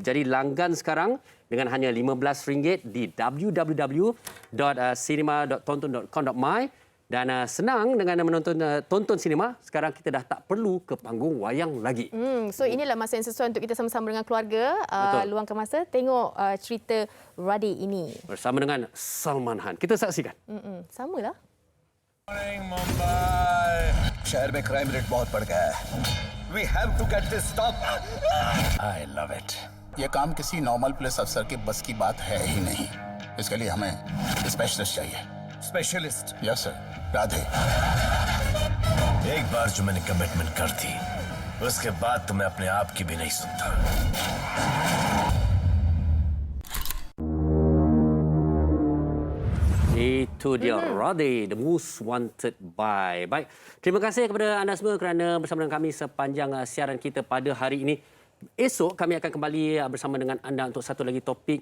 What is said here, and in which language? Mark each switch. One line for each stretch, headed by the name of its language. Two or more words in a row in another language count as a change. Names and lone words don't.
Malay: Jadi langgan sekarang dengan hanya RM15 di www.cinema.tonton.com.my dan senang dengan menonton tonton sinema. Sekarang kita dah tak perlu ke panggung wayang lagi. So inilah masa yang sesuai untuk kita sama-sama dengan keluarga luangkan masa tengok cerita Rade ini bersama dengan Salman Khan. Kita saksikan. Samalah.
Hindi: मुंबई शहर में क्राइम रेट बहुत बढ़ गया है
English: We have to get this stop. I love it.
Hindi: ये काम किसी
English: normal police
Hindi: अफसर के बस की बात है ही नहीं. इसके लिए हमें स्पेशलिस्ट चाहिए.
English: Specialist? Yes sir. राधे.
Hindi: एक बार जो मैंने कमिटमेंट कर दी, उसके बाद तो मैं अपने आप की भी नहीं सुनता.
Malay: Itu dia Rade, The Most Wanted by. Baik, terima kasih kepada anda semua kerana bersama dengan kami sepanjang siaran kita pada hari ini. Esok kami akan kembali bersama dengan anda untuk satu lagi topik.